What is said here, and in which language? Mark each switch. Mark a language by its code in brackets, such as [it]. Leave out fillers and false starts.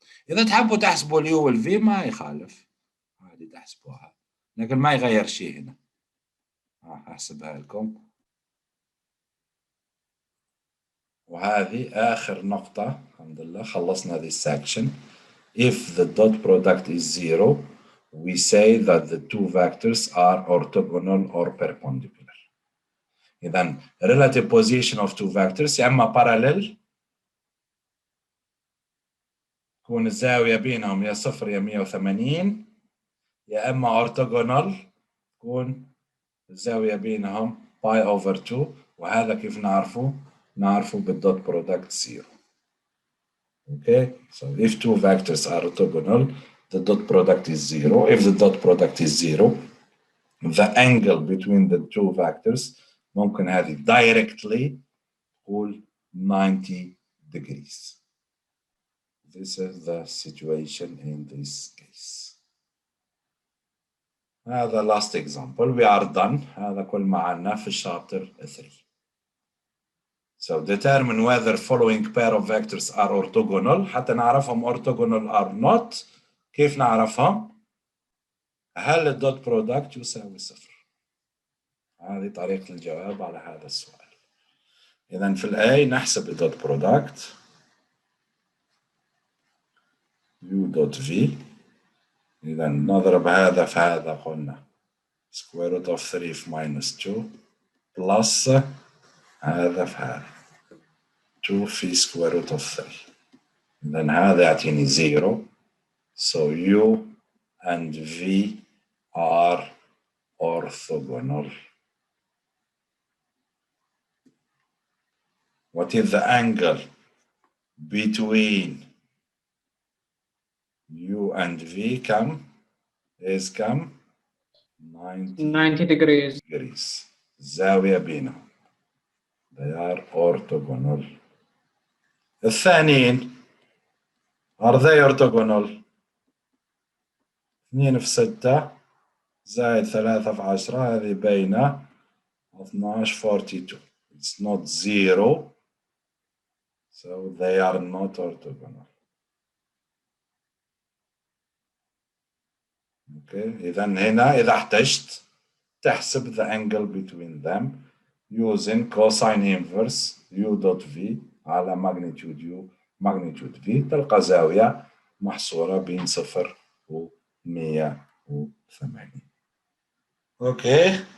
[ar] اذا تحبوا تحسبوا اليو والفي ما يخالف، عادي تحسبوها، لكن ما يغير شيء هنا. احسبها لكم. وهذه آخر نقطة. الحمد لله خلصنا هذه السكشن. [en] If the dot product is 0, we say that the two vectors are orthogonal or perpendicular. [ar] إذن [en] relative position of two vectors [ar] يا إما parallel تكون الزاوية بينهم يا 0 يا 180، يا إما orthogonal تكون الزاوية بينهم باي over 2. وهذا كيف نعرفه؟ نعرفه بالدوت برودكت 0. [en] Okay, so if two vectors are orthogonal, the dot product is 0. If the dot product is 0, the angle between the two vectors [ar] ممكن هذه [en] directly [ar] تقول [en] 90 degrees. This is the situation in this case. [ar] هذا [en] last example. We are done. [ar] هذا كل ما عنا في chapter 3. [en] So determine whether following pair of vectors are orthogonal. [ar] حتى نعرفهم [en] orthogonal or not. [ar] كيف نعرفهم؟ هل الدوت برودكت يساوي 0؟ هذه طريقة الجواب على هذا السؤال. إذا في الأي نحسب الدوت برودكت u دوت v. إذا نضرب هذا في هذا قلنا [en] square root of 3 [ar] في [en] minus 2 plus [ar] هذا في هذا 2 في square root of 3. إذا هذا يعطيني 0. [en] So u and v are orthogonal. What is the angle between u and v? is 90 degrees. [ar] الزاوية بينهم. [en] They are orthogonal. [ar] الثانيين [en] are they orthogonal؟ [ar] 2 في 6 زائد 3 في 10 هذه بين 12 42. [en] It's not 0. So they are not orthogonal. Okay. [ar] إذا هنا إذا احتجت تحسب [en] the angle between them using cosine inverse u dot v [ar] على [en] magnitude u magnitude v [ar] تلقى زاوية محصورة بين 0 و 180. [en] Okay.